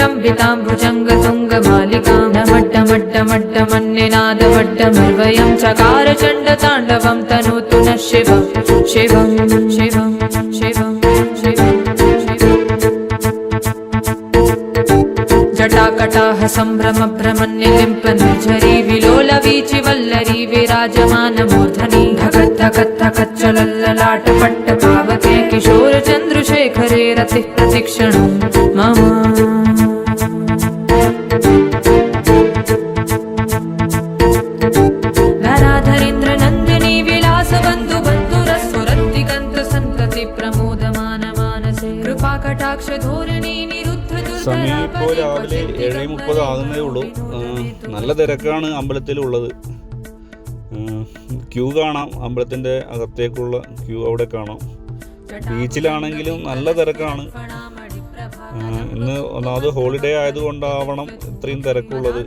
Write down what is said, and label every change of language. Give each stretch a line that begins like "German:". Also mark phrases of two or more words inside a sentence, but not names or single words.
Sanskrit: ललितां भुजङ्गतुङ्गमालिकां नमट्टमट्टमट्टमन्निनादमट्टमर्वयं चकार चण्डताण्डवं तनोतु नः शिवं शिवं शिवं शिवं शिवं जटाकटाह सम्भ्रम भ्रमन्निलिम्प निर्झरी विलोलवीचि वल्लरी विराजमानमूर्धनि धगत् धगत् धगच्चलल्ललाट पट्ट पावके किशोर चन्द्रशेखरे रतिः प्रतिक्षणं मम नराधरेन्द्र नन्दिनी विलास बन्धु बन्धुरस्फुरन्तिकन्त सन्तति प्रमोदमान मानसे कृपाकटाक्ष धोरिणी
Malayalam: സമയം ഇപ്പോൾ രാവിലെ 7:30 ആകുന്നേ ഉള്ളൂ. നല്ല തിരക്കാണ് അമ്പലത്തിലുള്ളത്. ക്യൂ കാണാം, അമ്പലത്തിൻ്റെ അകത്തേക്കുള്ള ക്യൂ അവിടെ കാണാം. ബീച്ചിലാണെങ്കിലും നല്ല തിരക്കാണ്. ഇന്ന് ഒന്നാമത് ഹോളിഡേ ആയതുകൊണ്ടാവണം ഇത്രയും തിരക്കുള്ളത്.